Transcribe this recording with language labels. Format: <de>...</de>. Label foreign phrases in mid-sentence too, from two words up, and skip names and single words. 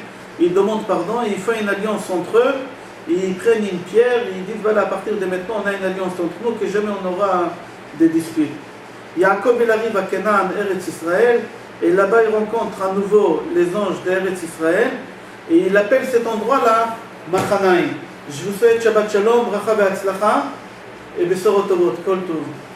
<fr>Il demande pardon, et il fait une alliance entre eux. Et ils prennent une pierre, et ils disent, voilà, à partir de maintenant, on a une alliance entre nous, que jamais on aura des disputes. Yaakov il arrive à Canaan, Eretz Israël, et là-bas il rencontre à nouveau les anges d'Eretz Israël, et il appelle cet endroit-là Machanaïm. Je vous souhaite</fr> <he>שבת שלום ברכה והצלחה,</he> <fr>et</fr> <he>בשורות טובות כל טוב.</he>